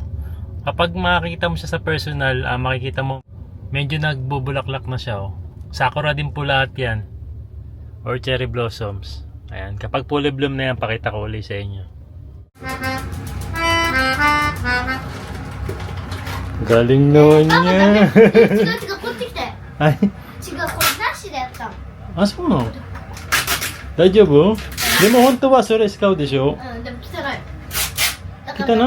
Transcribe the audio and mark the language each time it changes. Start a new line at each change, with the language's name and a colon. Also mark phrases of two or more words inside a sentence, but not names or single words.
Filipino: Kapag makikita mo siya sa personal, makikita mo medyo nagbubulaklak na siya. Oh. Sakura din po lahat yan. Or
English: cherry blossoms.
Filipino: Ayan. Kapag
English: fully bloom
Filipino: na yan, pakita ko ulit sa inyo. Galing naman niya.
Japanese: 違うこっち来て。
Filipino: Ay,
Japanese: 違うこれなしでやったの。そうなの？大丈夫？でも本当はそれ使うでしょ？うんでも汚い。汚い？